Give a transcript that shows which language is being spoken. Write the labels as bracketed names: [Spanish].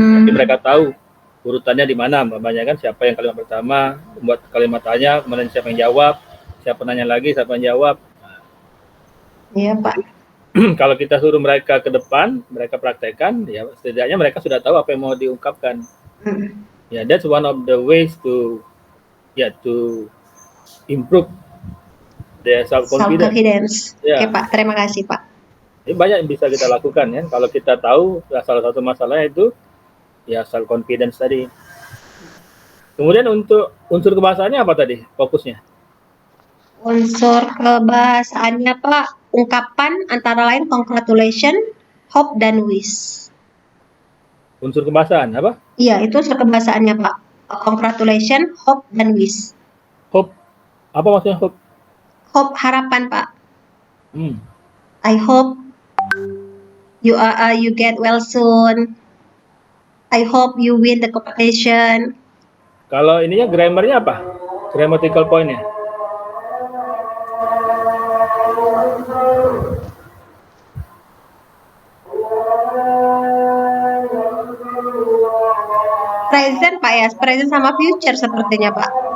[Indonesian] Tapi mereka tahu urutannya di mana, umpamanya kan siapa yang kalimat pertama, membuat kalimat tanya, kemudian siapa yang jawab, siapa nanya lagi, siapa yang jawab. Iya Pak. Kalau kita suruh mereka ke depan, mereka praktekkan, ya setidaknya mereka sudah tahu apa yang mau diungkapkan. [English] Ya, that's one of the ways to improve their self confidence. [Indonesian] Ya. Oke Pak, terima kasih Pak. Ini banyak yang bisa kita lakukan ya. Kalau kita tahu salah satu masalahnya itu ya self confidence tadi. Kemudian untuk unsur kebahasaannya apa tadi fokusnya? Unsur kebahasaannya Pak, ungkapan antara lain congratulation, hope dan wish. Unsur kebahasaan apa? Iya, itu unsur kebahasaannya Pak. Congratulation, hope dan wish. Hope. Apa maksudnya hope? [English] Hope [Indonesian] harapan Pak. [English] I hope you get well soon. I hope you win the competition. [Indonesian] Kalau ininya grammarnya apa? Grammatical point-nya? Present Pak ya, present sama future sepertinya Pak.